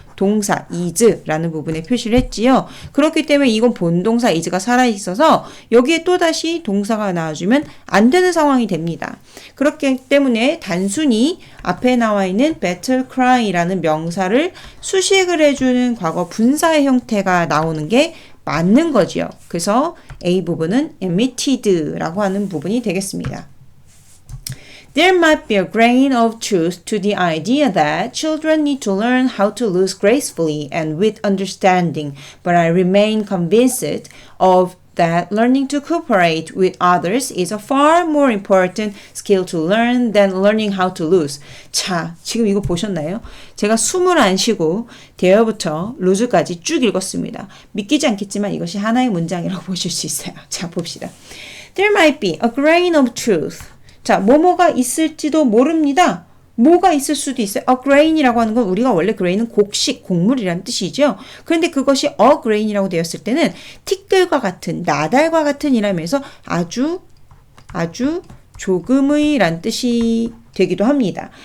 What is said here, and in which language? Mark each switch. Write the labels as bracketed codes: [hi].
[ko] 동사 is라는 부분에 표시를 했지요. 그렇기 때문에 이건 본동사 is가 살아있어서 여기에 또다시 동사가 나와주면 안 되는 상황이 됩니다. 그렇기 때문에 단순히 앞에 나와 있는 battle cry라는 명사를 수식을 해주는 과거 분사의 형태가 나오는 게 맞는 거지요. 그래서 A 부분은 emitted라고 하는 부분이 되겠습니다. [en] There might be a grain of truth to the idea that children need to learn how to lose gracefully and with understanding, but I remain convinced of that learning to cooperate with others is a far more important skill to learn than learning how to lose. [ko] 자, 지금 이거 보셨나요? 제가 숨을 안 쉬고 대어부터 lose까지 쭉 읽었습니다. 믿기지 않겠지만 이것이 하나의 문장이라고 보실 수 있어요. 자, 봅시다. [en] There might be a grain of truth. [ko] 자, 뭐뭐가 있을지도 모릅니다. 뭐가 있을 수도 있어요. A grain이라고 하는 건 우리가 원래 grain은 곡식, 곡물이라는 뜻이죠. 그런데 그것이 a grain이라고 되었을 때는 티끌과 같은, 나달과 같은 이라면서 아주 조금의 란 뜻이 되기도 합니다.